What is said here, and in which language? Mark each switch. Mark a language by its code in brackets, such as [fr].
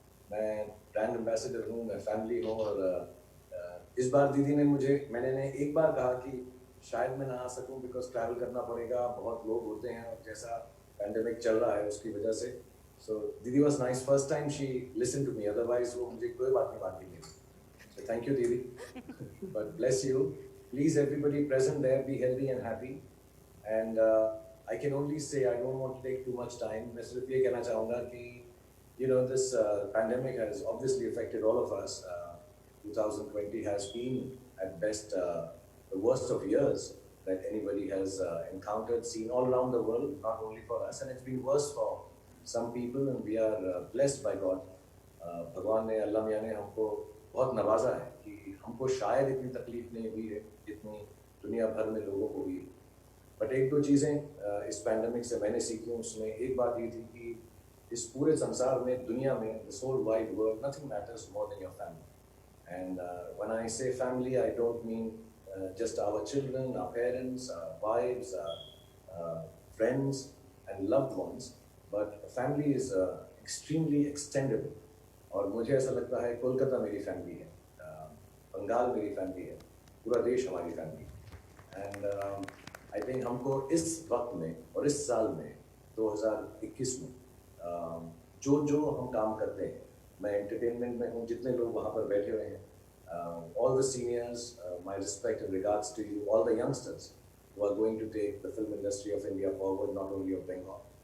[hi] मैं brand ambassador हूँ, मैं फैमिली हूँ, और इस बार दीदी ने मैंने एक बार कहा कि शायद मैं ना आ सकूं बिकॉज ट्रैवल करना पड़ेगा, बहुत लोग होते हैं, और जैसा पैंडेमिक चल रहा है उसकी वजह से. [en] so दीदी was nice, first time she listen to me, otherwise [hi] वो मुझे कोई बात नहीं मानती थी. [en] So thank you दीदी, but bless you. Please everybody present there be healthy and happy, and I can only say I don't want to take too much time. [hi] मैं सिर्फ ये कहना चाहूँगा कि [en] you know this pandemic has obviously affected all of us. 2020 has been at best the worst of years that anybody has encountered, seen all around the world, not only for us, and it's been worse for some people, and we are blessed by God. [hi] भगवान ने, अल्लाह मियाँ ने हमको बहुत नवाजा है कि हमको शायद इतनी तकलीफ नहीं हुई है जितनी दुनिया भर में लोगों को हुई. बट एक दो चीज़ें इस पैंडमिक से मैंने सीखी. उसमें एक बात ये थी कि इस पूरे संसार में, दुनिया में, [en] this whole wide world, nothing matters more than your family. And when I say family, I don't mean just our children, our parents, our wives, friends and loved ones, but family is extremely extendable. [hi] और मुझे ऐसा लगता है कोलकाता मेरी family है, बंगाल मेरी family है, पूरा देश हमारी फैमिली. एंड आई थिंक हमको इस वक्त में और इस साल में 2021 में जो हम काम करते हैं, मैं एंटरटेनमेंट में हूँ, जितने लोग वहाँ पर बैठे हुए हैं, [en] all the seniors, my respect and regards to you, all the youngsters who are going to take the film industry of India forward, not only of Bengal.